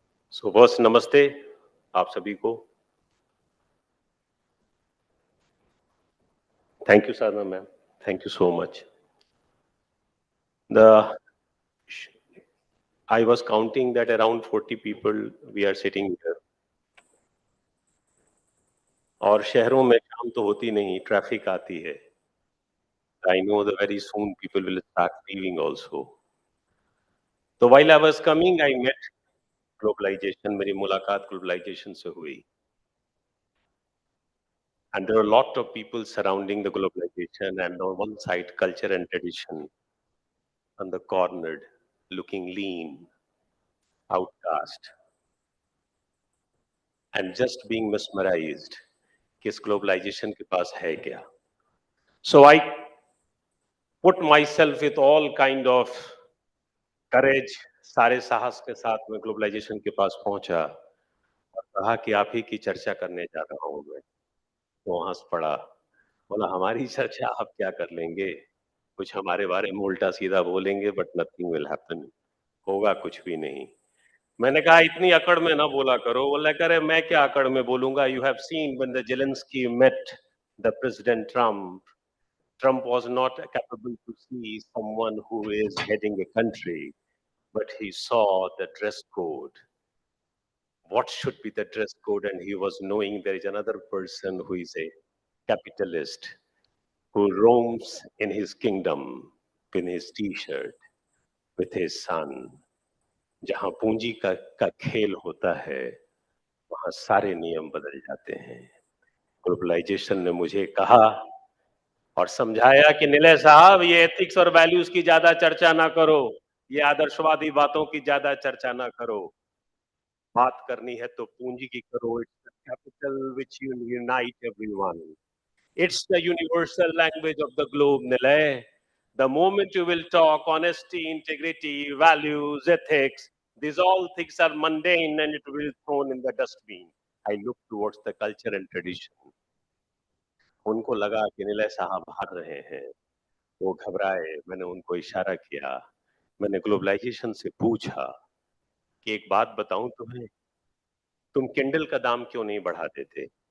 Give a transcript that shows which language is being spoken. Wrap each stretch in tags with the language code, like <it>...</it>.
<en>So first,</en> <hi>namaste, आप सभी को.</hi> <en>Thank you, Sadhana ma'am. Thank you so much. The I was counting that around 40 people we are sitting here.</en> <hi>और शहरों में शाम तो होती नहीं, ट्रैफिक आती है.</hi> <en>I know that very soon people will start leaving also. So while I was coming, I met globalization.</en> <hi>मेरी मुलाकात globalization से हुई.</hi> <en>And there are a lot of people surrounding the globalization, and on one side, culture and tradition, on the cornered, looking lean, outcast, and just being mesmerized</en> <hi>कि इस globalization के पास है क्या.</hi> <en>So I put myself with all kind of courage,</en> <hi>सारे साहस के साथ मैं globalization के पास पहुंचा और कहा कि आप ही की चर्चा करने जा रहा हूं मैं. तो हंस पड़ा, बोला हमारी चर्चा आप क्या कर लेंगे, कुछ हमारे बारे में उल्टा सीधा बोलेंगे</hi> <en>but nothing will happen,</en> <hi>होगा कुछ भी नहीं. मैंने कहा इतनी अकड़ में ना बोला करो. बोला करे मैं क्या अकड़ में बोलूंगा.</hi> <en>You have seen when the Zelensky met the president Trump. Trump was not capable to see someone who is heading a country, but he saw the dress code. What should be the dress code? And he was knowing there is another person who is a capitalist who roams in his kingdom with his t-shirt, with his son.</en> <hi>जहां पूंजी का खेल होता है, वहां सारे नियम बदल जाते हैं। ग्लोबलाइजेशन ने मुझे कहा और समझाया कि निलय साहब, ये एथिक्स और वैल्यूज की ज्यादा चर्चा ना करो, ये आदर्शवादी बातों की ज्यादा चर्चा ना करो। बात करनी है तो पूंजी की करो।</hi> <en>It's the capital which unite everyone. It's the universal language of the globe, Nilay. The moment you will talk honesty, integrity, values, ethics, these all things are mundane and it will be thrown in the dustbin. I look towards the culture and tradition.</en> <hi>उनको लगा कि निलय साहब हार रहे हैं, वो घबराए। मैंने उनको इशारा किया। मैंने ग्लोबलाइजेशन से पूछा कि एक बात बताऊं तुम्हें, तुम किंडल का दाम क्यों नहीं बढ़ा देते?</hi>